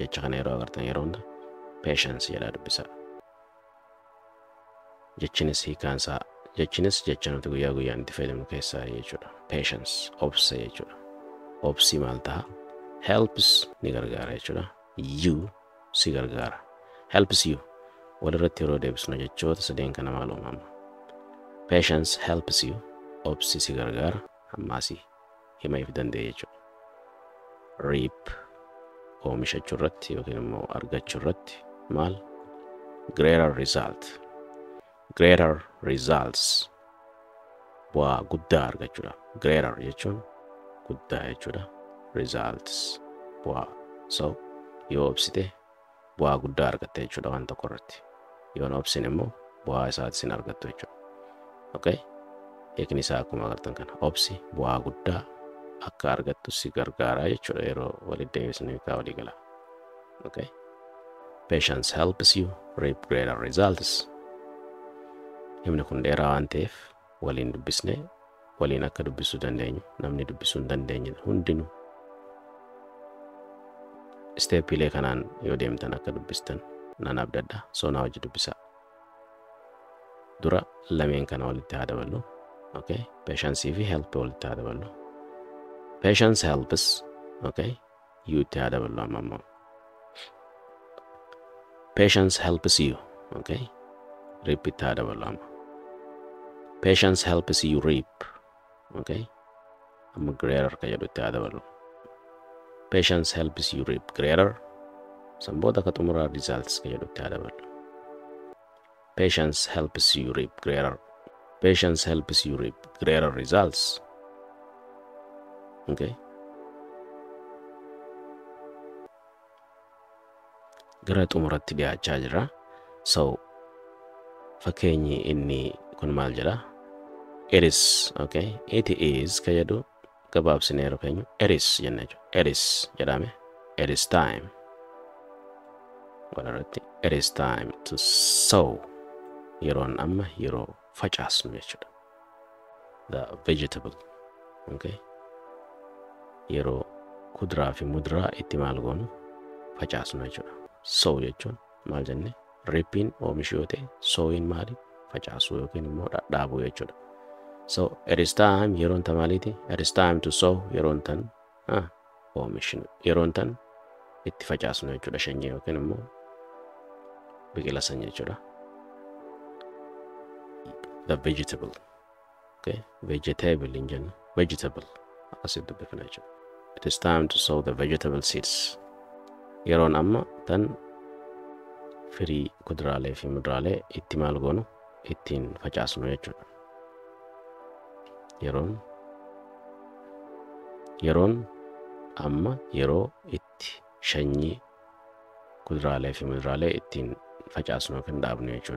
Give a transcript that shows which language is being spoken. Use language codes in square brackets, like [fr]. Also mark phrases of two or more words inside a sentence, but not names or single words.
[om] Jecha kana yeroo agartan yeroo hunda patience jedhaa dubbisaa. Jechinis hiikaan isaa jechinis jecha nuti guyyaa guyyaan itti fayyadamnu keessaa jechuudha. Patience obsa jechuudha. Obsi maal ta'a? Helps ni gargaara jechuudha. You si gargaara. [en] Helps you [om] walirratti yeroo deebisnu jechoota sadeen kana maal uumama? [en] Patience helps you. [om] Obsi si gargaara. Ammaasii hima if danda'e jechuudha. Reap oomishachuu irratti yookiin immoo argachuu irratti maal? [en] Greater result. Greater results. [om] Bu'aa guddaa argachuudha. Greater jechuun guddaa jechuudha. Results bu'aa. So yoo obsite bu'aa guddaa argatte jechuudha waan tokko irratti. Yoo obsin immoo bu'aa isaati sin argattu jechuudha. Okay. Hiikni isaa akkuma agartan kana obsi bu'aa guddaa akka argattu si gargaara jechuudha yeroo walitti deebisnu hiikaa walii gala. Okay. [en] Patience helps you reap greater results. [om] Himni kun dheeraa waan ta'eef waliin dubbisnee waliin akka dubbisuu dandeenyu namni dubbisuu hin dandeenye hundinuu steepiilee kanaan yoo deemtan akka dubbistan nan abdadha. So na wajji dubbisaa. Dura lameen kana walitti haa daballu. Okay. Patience fi help walitti haa daballu. [en] Patience helps. Okay. [om] You itti haa daballu amma. [en] Patience helps you. Okay. [om] Reap itti haa daballu amma. [en] Patience helps you reap. [om] Okay. Amma greater ka jedhu itti haa daballu. [en] Patience helps you reap greater. [om] Sanbooda ka xumuraa results ka jedhu itti haa daballu. [en] Patience helps you reap greater. Patience helps you reap greater results. Okay. [om] Gara xumuratti dhiyaachaa jira. So fakkeenyi inni kun maal jedha? [en] It is. Okay. It is [om] ka jedhu gabaabsinee yeroo keenyu [en] it is [om] jenna jechuudha. [en] It is jedhame. It is time. Walirratti it is time to sow. [om] Yeroon amma yeroo facaasnu jechuudha. [en] The vegetable. [om] Okay. Yeroo kuduraa fi muduraa itti maal goonu facaasnu jechuudha. Sow jechuun maal jenne? Reaping oomishi yoo ta'e sowing maali? Facaasuu yookiin immoo dhadhaabuu jechuudha. [en] So it is time [om] yeroon tan maaliiti? [en] It is time to sow [om] yeroon tan oomishnu yeroon tan itti facaasnu jechuudha shanyii yookiin immoo biqila sanyii jechuudha. [en] The vegetable. Okay. Vegetable in general. Vegetable. [om] Akkasitti dubbifna jechuudha. [en] It is time to sow the vegetable seeds. [om] Yeroon amma tan firii kuduraalee fi muduraalee itti maal goonu ittiin facaasnu jechuudha. Yeroon amma yeroo itti shanyii kuduraalee fi muduraalee ittiin facaasnu kan dhaabnu jechuudha.